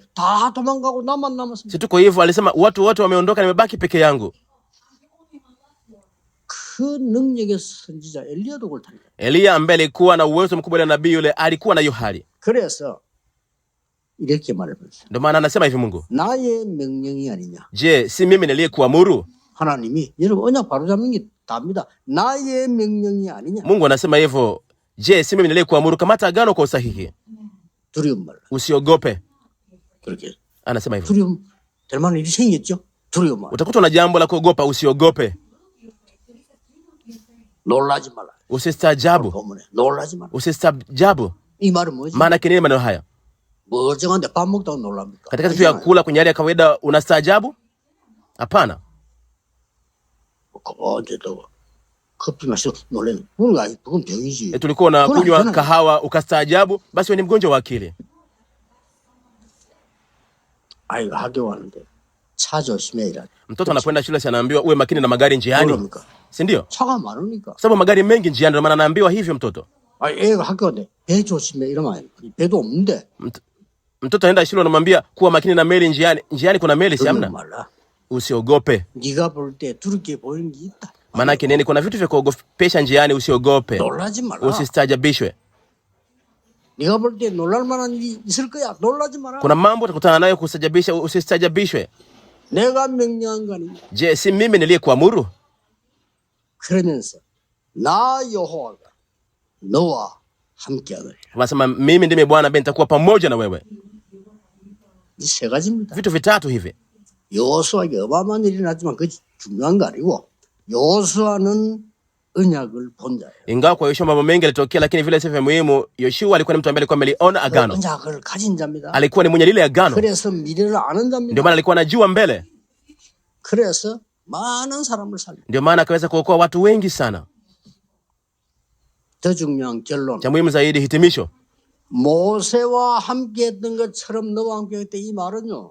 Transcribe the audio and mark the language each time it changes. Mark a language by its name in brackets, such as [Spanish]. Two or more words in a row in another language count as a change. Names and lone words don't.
[Korean] 다 도망가고 나만 남았습니다. [Swahili] Si tuko hivyo, alisema watu wote wameondoka, nimebaki peke yangu. [Korean] 그 능력의 선지자 엘리야도 그렇다니까. [Swahili] Elia ambaye alikuwa na uwezo mkubwa na nabii yule alikuwa na hiyo hali. [Korean] 그래서 이렇게 말해봤어요. [Swahili] Ndio maana anasema hivi Mungu, [Korean] 나의 명령이 아니냐. [Swahili] je, si mimi niliyekuamuru? [Korean] 하나님이 여러분 언약 바로 잡는 게 답니다. 나의 명령이 아니냐. [Swahili] Mungu anasema hivyo, je, si mimi niliyekuamuru? Kamata agano kwa usahihi. [Korean] 두려움 말라. [Swahili] Usiogope. [Korean] 그렇게. [Swahili] Anasema hivyo. [Korean] 두려움 될 만한 일이 생겼죠. 두려움 말라. [Swahili] Utakutwa na jambo la kuogopa, usiogope. [Korean] 놀라지 말라. [Swahili] Usistaajabu. [Korean] 본문에 놀라지 말라. [Swahili] Usistaajabu. [Korean] 이 말은 뭐지? [Swahili] Maana yake nini maneno haya? [Korean] 멀쩡한데 밥 먹다가 놀랍니까? [Swahili] Katika kitu ya kula kwenye hali ya kawaida unastaajabu? Hapana. [Korean] 언제도 커피 마셔 놀래는 그건 병이지. [Swahili] Tulikuwa na kunywa kahawa ukastaajabu, basi wewe ni mgonjwa wa akili. [Korean] 아이가 학교 왔는데 차 조심해라. [Swahili] Mtoto anapoenda shule anaambiwa uwe makini na magari njiani. Si ndio? [Korean] 차가 많으니까. [Swahili] Sababu magari mengi njiani, ndio maana anaambiwa hivyo mtoto. [Korean] 애가 학교 왔는데 배 조심해 이러면 배도 없는데. [Swahili] Mtoto anaenda shule anamwambia kuwa makini na meli njiani. Njiani kuna meli, si hamna? Usiogope. [Korean] 네가 볼 때 두렵게 보이는 게 있다. [Swahili] Maana yake nini? Kuna vitu vya kuogopesha njiani, usiogope. [Korean] 놀라지 마라. [Swahili] Usistajabishwe. [Korean] 네가 볼 때 놀랄 만한 일이 있을 거야. 놀라지 마라. [Swahili] Kuna mambo utakutana nayo kustajabisha, usistajabishwe. [Korean] 내가 명령한 거 아니냐? [Swahili] Je, si mimi niliyekuamuru? [Korean] 그러면서 나 여호와가 너와 함께하노라. [Swahili] Wanasema mimi ndimi Bwana ambaye nitakuwa pamoja na wewe. [Korean] 이 세 가지입니다. [Swahili] Vitu vitatu hivi. [Korean] 여호수아에게 어마어마한 일이 났지만 그게 중요한 거 아니고 여호수아는 언약을 본 자예요. [Swahili] Ingawa kwa Yoshua mambo mengi yalitokea, lakini vile sivyo muhimu, Yoshua alikuwa ni mtu ambaye alikuwa ameliona agano. [Korean] 언약을 가진 자입니다. [Swahili] Alikuwa ni mwenye lile agano. [Korean] 그래서 미래를 아는 자입니다. [Swahili] Ndio maana alikuwa anajua mbele. [Korean] 그래서 많은 사람을 살려. [Swahili] Ndio maana akaweza kuokoa watu wengi sana. [Korean] 더 중요한 결론. [Swahili] Cha muhimu zaidi, hitimisho. [Korean] 모세와 함께했던 것처럼 너와 함께했던 이 말은요.